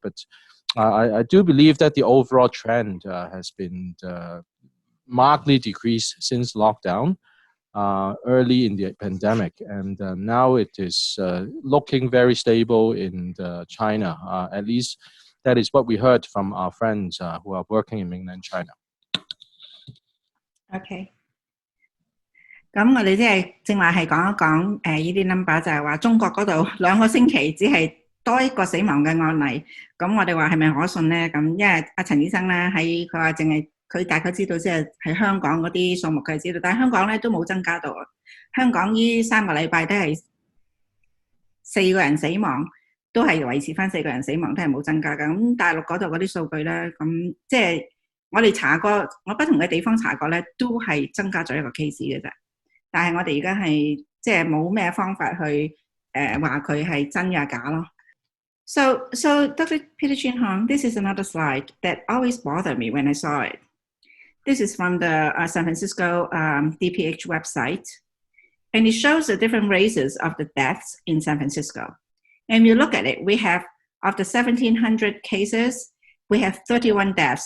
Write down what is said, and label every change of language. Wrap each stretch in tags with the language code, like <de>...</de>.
<en>But I do believe that the overall trend has been markedly decreased since lockdown early in the pandemic, and now it is looking very stable in China. At least that is what we heard from our friends who are working in mainland China. Okay.</en> <yue>咁我哋即係正話係講一講呢啲 number 就係話中國嗰度2個星期只係多1個死亡嘅案例，咁我哋話係咪可信咧？咁因為阿陳醫生咧佢話淨係佢大概知道即係喺香港嗰啲數目佢知道，但係香港咧都冇增加到，香港呢3個禮拜都係4個人死亡，都係維持翻4個人死亡，都係冇增加㗎。咁大陸嗰度嗰啲數據咧，咁即係我哋查過，我不同嘅地方查過咧，都係增加咗1個 case 嘅啫。但係我哋而家係即係冇咩方法去話佢係真呀假咯。</yue> <en>So Dr. Peter Chin Hong, this is another slide that always bothered me when I saw it. This is from the San Francisco DPH website, and it shows the different races of the deaths in San Francisco. And you look at it, we have, of the 1,700 cases, we have 31 deaths.</en>